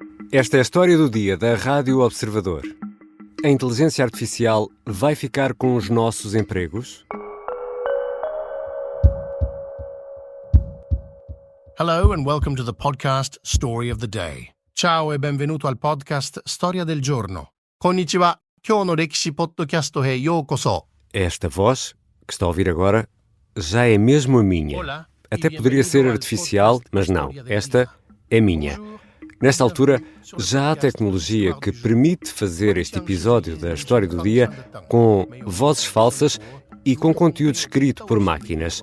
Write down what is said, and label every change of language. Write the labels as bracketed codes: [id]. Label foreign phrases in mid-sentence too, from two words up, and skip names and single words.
[pt] Esta é a história do dia da Rádio Observador. A inteligência artificial vai ficar com os nossos empregos? [en] Hello and welcome to the podcast Story of the Day. [it] Ciao e benvenuto al podcast Storia del Giorno. [ja] こんにちは、今日の歴史ポッドキャストへようこそ. [pt] Esta voz, que está a ouvir agora, já é mesmo a minha. Olá, Até poderia ser artificial, mas não. Esta é minha. Nesta altura, já há tecnologia que permite fazer este episódio da História do Dia com vozes falsas e com conteúdo escrito por máquinas.